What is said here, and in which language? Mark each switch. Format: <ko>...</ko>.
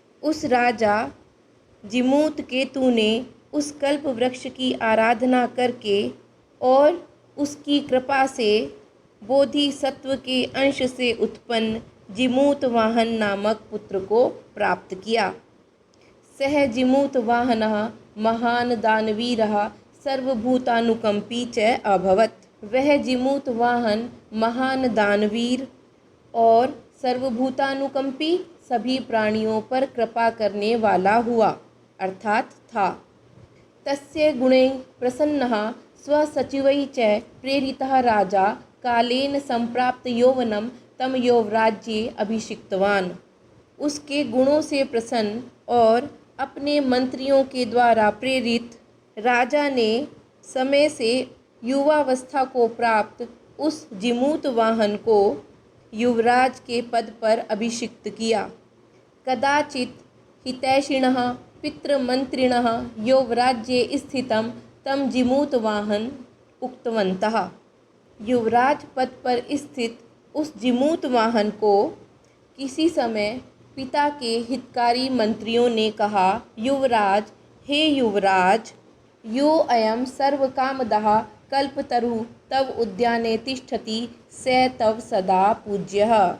<hi>उस राजा जिमूतकेतु ने उस कल्प वृक्ष की आराधना करके और उसकी कृपा से बोधिसत्व के अंश से उत्पन्न जिमूतवाहन नामक पुत्र को प्राप्त किया।</hi> <sa>सह जिमूतवाहनः महान दानवीरः सर्वभूतानुकंपी च अभवत्।</sa> <hi>वह जिमूतवाहन महान दानवीर और सर्वभूतानुकंपी सभी प्राणियों पर कृपा करने वाला हुआ अर्थात था।</hi> <sa>तस्य गुणैः प्रसन्नः स्वसचिवैः च प्रेरितः राजा कालेन संप्राप्त यौवनं तम यौवराज्ये अभिषिक्तवान्।</sa> <hi>उसके गुणों से प्रसन्न और अपने मंत्रियों के द्वारा प्रेरित राजा ने समय से युवावस्था को प्राप्त उस जिमूतवाहन को युवराज के पद पर अभिषिक्त किया।</hi> <sa>कदाचित् हितैषिणः पितृमंत्रिणः यौवराज्ये स्थितं तम जिमूतवाहन उक्तवन्तः।</sa> <hi>युवराज पद पर स्थित उस जिमूतवाहन को किसी समय पिता के हितकारी मंत्रियों ने कहा, युवराज, हे युवराज,</hi> <sa>यो अयं सर्वकामदः कल्पतरु तव उद्याने तिष्ठति स तव सदा पूज्यः।</sa>